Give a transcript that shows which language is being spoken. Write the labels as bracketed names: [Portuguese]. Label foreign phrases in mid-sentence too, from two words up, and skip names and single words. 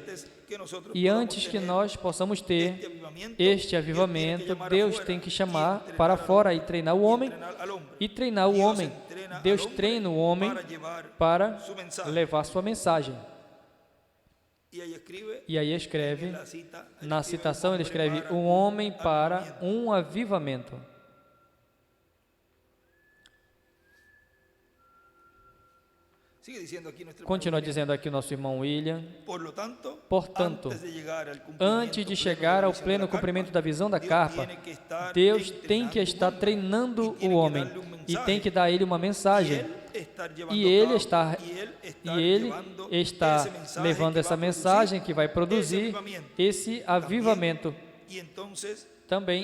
[Portuguese] E antes que nós possamos ter este avivamento, Deus tem que chamar para fora e treinar o homem. E treinar o homem, Deus treina o homem para levar sua mensagem. E aí escreve, [Spanish] en la cita, él [Portuguese] na [Spanish] escribe, [Portuguese] citação ele escreve, para um homem para um avivamento. [Spanish] Sigue diciendo aquí nuestro [Portuguese] Continua [Spanish] hermano William, [Portuguese] dizendo aqui o nosso irmão William, portanto, antes de chegar ao pleno cumprimento da visão da carpa, Deus tem que estar treinando o homem e tem que dar a ele uma mensagem. E ele está levando essa mensagem que vai produzir esse avivamento também.